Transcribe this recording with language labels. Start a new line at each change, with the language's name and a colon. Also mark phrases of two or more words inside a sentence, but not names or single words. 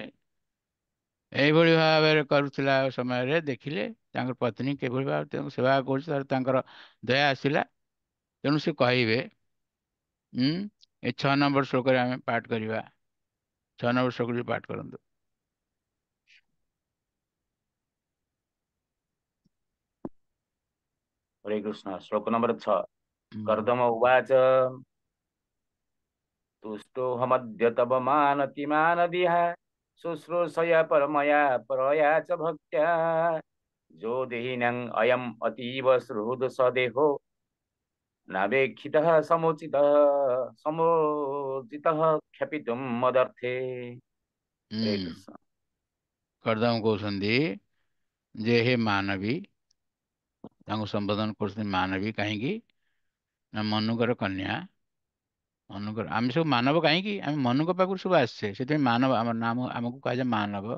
Odia: ଏଇଭଳି ଭାବରେ କରୁଥିଲା ସମୟରେ ଦେଖିଲେ ତାଙ୍କର ପତ୍ନୀ କିଭଳି ଭାବରେ ତାଙ୍କୁ ସେବା କରୁଛି, ତାଙ୍କର ଦୟା ଆସିଲା। ତେଣୁ ସେ କହିବେ, ଏ 6 ନମ୍ବର ଶ୍ଲୋକରେ ଆମେ ପାଠ କରିବା। 6 ନମ୍ବର ଶ୍ଲୋକରେ ପାଠ କରନ୍ତୁ।
Hindi: हरे कृष्ण। श्लोक नंबर 6।
Sanskrit: कर्दम उवाच तुष्टोऽहमद्य तव मानतिमानदिह शुश्रूषया परमया परया च भक्त्या जो देहिनः अयम् अतीव सुहृद सदेहो नावेक्षितः समुचितः क्षपितुं मदर्थे।
Hindi: हरे कृष्ण।
Odia: कर्दम କହୁଛନ୍ତି ଯେ ହେ ମାନବୀ, ତାଙ୍କୁ ସମ୍ବୋଧନ କରୁଛନ୍ତି ମାନବୀ। କାହିଁକି? ନା ମନୁଙ୍କର କନ୍ୟା, ମନୁଙ୍କର ଆମେ ସବୁ ମାନବ କାହିଁକି ଆମେ ମନୁଙ୍କ ପାଖରୁ ସବୁ ଆସିଛେ, ସେଥିପାଇଁ ମାନବ ଆମର ନାମ, ଆମକୁ କୁହାଯାଏ ମାନବ।